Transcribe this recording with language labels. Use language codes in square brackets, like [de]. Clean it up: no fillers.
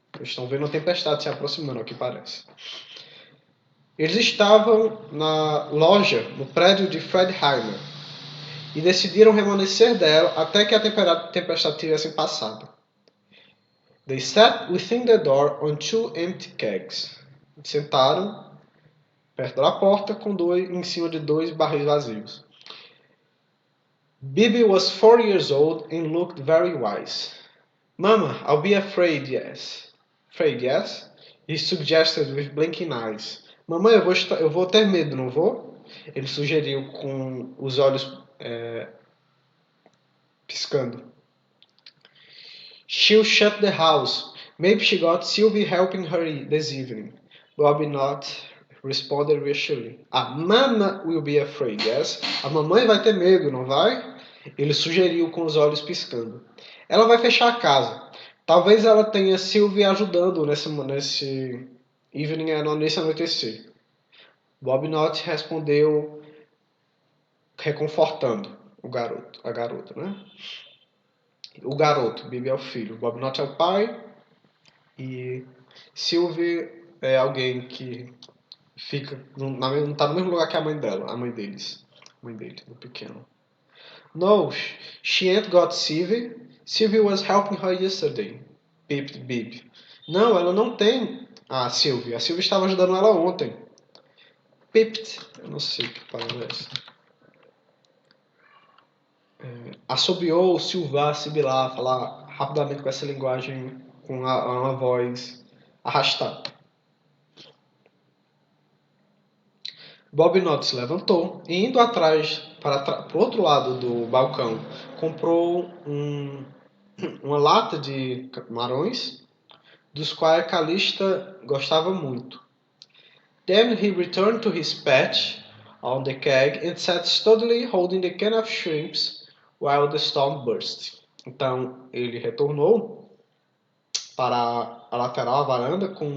[pt] Eles estão vendo a tempestade se aproximando, ao que parece. Eles estavam na loja, no prédio de Fred Heimer, e decidiram permanecer dela até que a tempestade tivesse passado. [en] They sat within the door on 2 empty kegs. [pt] Sentaram perto da porta em cima de 2 barris vazios. [en] Bibi was 4 years old and looked very wise. Mama, I'll be afraid, yes. Afraid, yes? He suggested with blinking eyes. [pt] Mamãe, eu vou ter medo, não vou? Ele sugeriu com os olhos piscando. [en] She'll shut the house. Maybe she got Sylvie helping her this evening. Bobnot responded reassuringly. Mama will be afraid, yes? [pt] A mamãe vai ter medo, não vai? Ele sugeriu com os olhos piscando. Ela vai fechar a casa. Talvez ela tenha Sylvie ajudando nesse evening, nesse anoitecer. Bobnot respondeu reconfortando a garota, né? O garoto, Bibi é o filho, Bobnot é o pai e Sylvie é alguém que não está no mesmo lugar que a mãe dela, a mãe dele, do pequeno. [en] No, she ain't got Sylvie. Sylvie was helping her yesterday. Peeped Bibi. [pt] Não, ela não tem a Sylvie. A Sylvie estava ajudando ela ontem. Peeped. Eu não sei que palavra é essa. Assobiou, silvar, sibilar, falar rapidamente com essa linguagem, com uma voz arrastada. Bobnot se levantou e, indo atrás para o outro lado do balcão, comprou uma lata de camarões, dos quais Calista gostava muito. [en] Then he returned to his perch on the keg and sat steadily holding the can of shrimps while the storm burst. [pt] Então ele retornou para a lateral, a varanda,